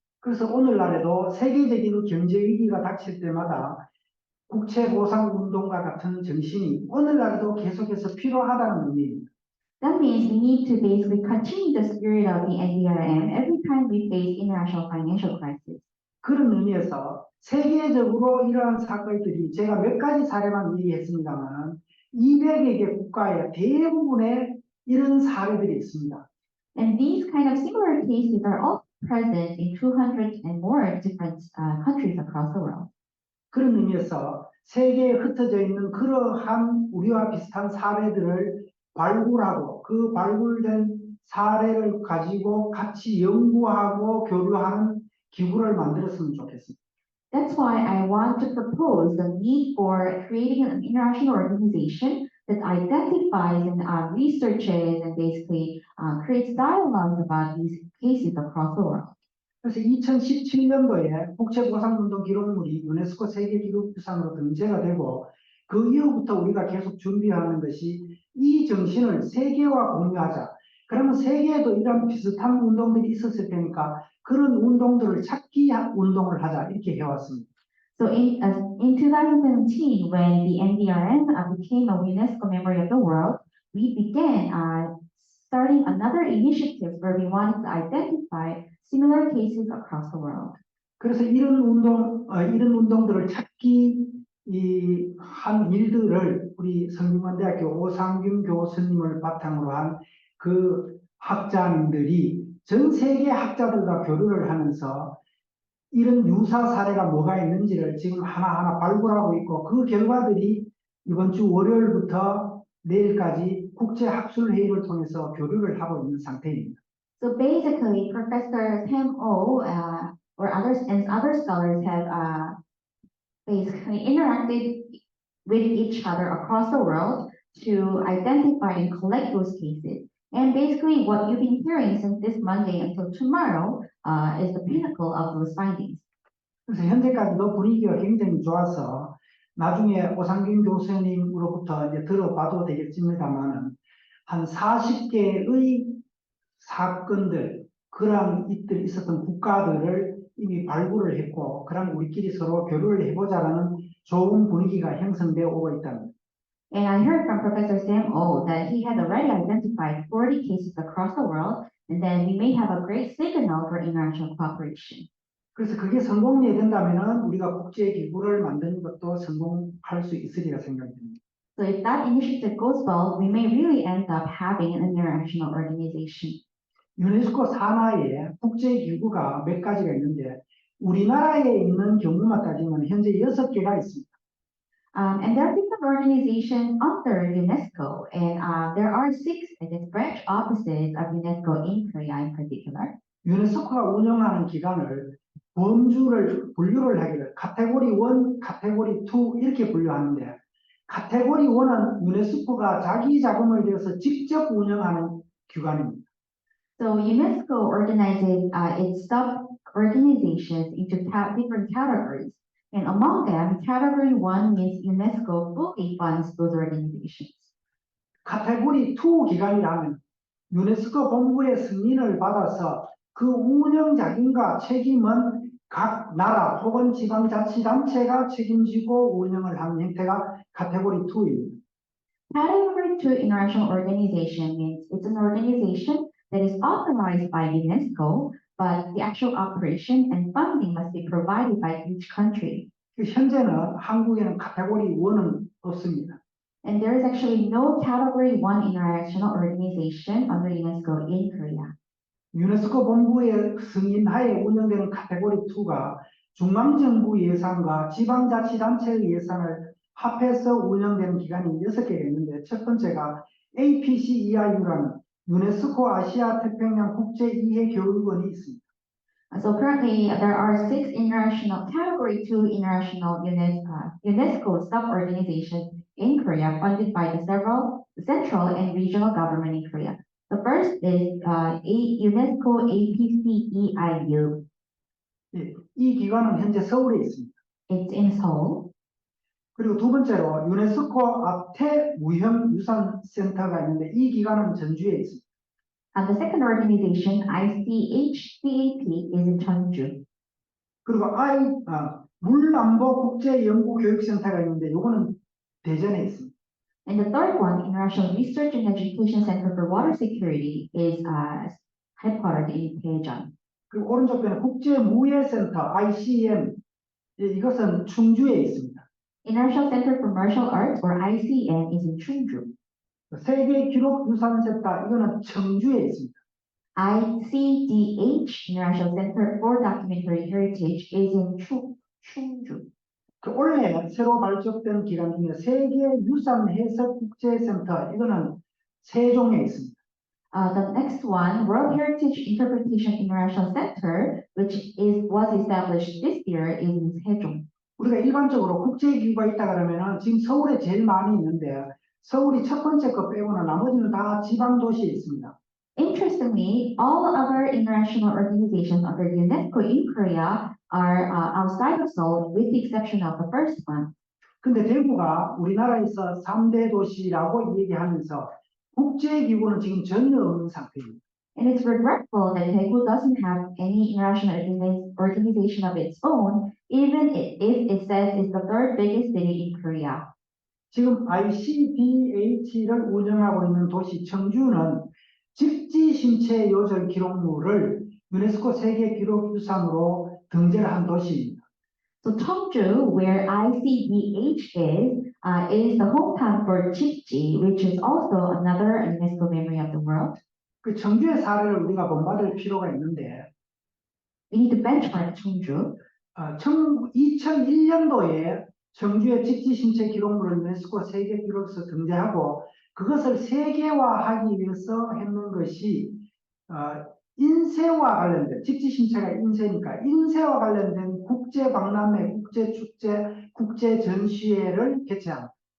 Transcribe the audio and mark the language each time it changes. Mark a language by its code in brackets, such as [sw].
[ko] 그래서 오늘날에도 세계적인 경제 위기가 닥칠 때마다 국채보상운동과 같은 정신이 오늘날에도 계속해서 필요하다는 의미입니다. [en] That means we need to basically continue the spirit of the NDRM every time we face international financial crisis. [ko] 그런 의미에서 세계적으로 이러한 사건들이 제가 몇 가지 사례만 얘기했습니다만 200여 개 국가의 대부분의 이런 사례들이 있습니다. [en] And these kind of similar cases are all present in 200 and more different countries across the world. [ko] 그런 의미에서 세계에 흩어져 있는 그러한 우리와 비슷한 사례들을 발굴하고 그 발굴된 사례를 가지고 같이 연구하고 교류하는 기구를 만들었으면 좋겠습니다. [en] That's why I want to propose the need for creating an international organization that identifies and researches and basically creates dialogues about these cases across the world. [ko] 그래서 2017년도에 국채보상운동 기록물이 유네스코 세계기록유산으로 등재가 되고 그 이후부터 우리가 계속 준비하는 것이 이 정신을 세계와 공유하자. 그러면 세계에도 이런 비슷한 운동들이 있었을 테니까 그런 운동들을 찾기 운동을 하자 이렇게 해왔습니다. [en] So in 2017, when the NDRM became a UNESCO member of the world, we began starting another initiative where we wanted to identify similar cases across the world. [ko] 그래서 이런 운동들을 찾기 한 일들을 우리 성균관대학교 오상균 교수님을 바탕으로 한 그 학자님들이 전 세계 학자들과 교류를 하면서 이런 유사 사례가 뭐가 있는지를 지금 하나하나 발굴하고 있고 그 결과들이 이번 주 월요일부터 내일까지 국제학술회의를 통해서 교류를 하고 있는 상태입니다. [en] So basically, Professor Sam O or others and other scholars have basically interacted with each other across the world to identify and collect those cases. And basically, what you've been hearing since this Monday until tomorrow is the pinnacle of those findings. [ko] 그래서 현재까지도 분위기가 굉장히 좋아서 나중에 오상균 교수님으로부터 이제 들어봐도 되겠습니다만은 한 40개의 사건들, 그런 일들이 있었던 국가들을 이미 발굴을 했고, 그럼 우리끼리 서로 교류를 해보자라는 좋은 분위기가 형성되어 오고 있답니다. [en] And I heard from Professor Sam O that he has already identified 40 cases across the world, and then we may have a great signal for international cooperation. [ko] 그래서 그게 성공이 된다면은 우리가 국제기구를 만드는 것도 성공할 수 있으리라 생각됩니다. [en] So if that initiative goes well, we may really end up having an international organization. [ko] 유네스코 산하에 국제기구가 몇 가지가 있는데 우리나라에 있는 경우만 따지면 현재 6개가 있습니다. [en] And there are different organizations under UNESCO, and there are 6 branch offices of UNESCO in Korea in particular. [ko] 유네스코가 운영하는 기관을 분류를 하기를 카테고리 1, 카테고리 2 이렇게 분류하는데 카테고리 1은 유네스코가 자기 자금을 들여서 직접 운영하는 기관입니다. [en] So UNESCO organizes its sub-organizations into different categories. And among them, category 1 means UNESCO fully funds those organizations. [ko] 카테고리 2 기관이라면 유네스코 본부의 승인을 받아서 그 운영 자금과 책임은 각 나라 혹은 지방자치단체가 책임지고 운영을 하는 형태가 카테고리 2입니다. [en] Category 2 international organization means it's an organization that is authorized by UNESCO, but the actual operation and funding must be provided by each country. [ko] 현재는 한국에는 카테고리 1은 없습니다. [en] And there is actually no category 1 international organization under UNESCO in Korea. [ko] 유네스코 본부의 승인하에 운영되는 카테고리 2가 중앙정부 예산과 지방자치단체의 예산을 합해서 운영되는 기관이 6개가 있는데 첫 번째가 APCEIU라는 유네스코 아시아 태평양 국제 이해 교육원이 있습니다. [en] So currently, there are 6 international Category 2 international UNESCO sub-organizations in Korea funded by the several central and regional government in Korea. The first is UNESCO APCEIU. [ko] 예, 이 기관은 현재 서울에 있습니다. [en] It's in Seoul. [ko] 그리고 두 번째로 유네스코 앞태 무형유산센터가 있는데 이 기관은 전주에 있습니다. [en] And the second organization, ICHCAP, is in Cheonju. [ko] 그리고 물안보 국제연구교육센터가 있는데 이거는 대전에 있습니다. [en] And the third one, International Research and Education Center for Water Security, is headquartered in Daejeon. [ko] 그리고 오른쪽 편에 국제무예센터 ICM 이것은 충주에 있습니다. [en] International Center for Martial Arts, or ICM, is in Cheonju. [ko] 세계기록유산센터 이거는 청주에 있습니다. [en] ICDH, International Center for Documentary Heritage, is in Cheonju. [ko] 그 올해 새로 발족된 기관 중에 세계유산해석국제센터 이거는 세종에 있습니다. [en] The next one, World Heritage Interpretation International Center, which was established this year, is in Sejong. [ko] 우리가 일반적으로 국제기구가 있다 그러면은 지금 서울에 제일 많이 있는데 서울이 첫 번째 거 빼고는 나머지는 다 지방 도시에 있습니다. [en] Interestingly, all other international organizations under UNESCO in Korea are outside of Seoul, with the exception of the first one. [ko] 근데 대구가 우리나라에서 3대 도시라고 얘기하면서 국제기구는 지금 전혀 없는 상태입니다. [en] And it's regretful that Daegu doesn't have any international organization of its own, even if it says it's the third biggest city in Korea. [ko] 지금 ICDH를 운영하고 있는 도시 청주는 직지심체 요절 기록물을 유네스코 세계기록유산으로 등재를 한 도시입니다. [en] So Cheongju, where ICDH is the hometown for Chikji, which is also another UNESCO memory of the world. [ko] 그 청주의 사례를 우리가 본받을 필요가 있는데 [en] We need to benchmark Cheongju. [ko] 2001년도에 청주의 직지심체 기록물을 유네스코 세계기록에서 등재하고 그것을 세계화하기 위해서 했는 것이 인쇄와 관련된 직지심체가 인쇄니까 인쇄와 관련된 국제박람회, 국제축제, 국제전시회를 개최합니다.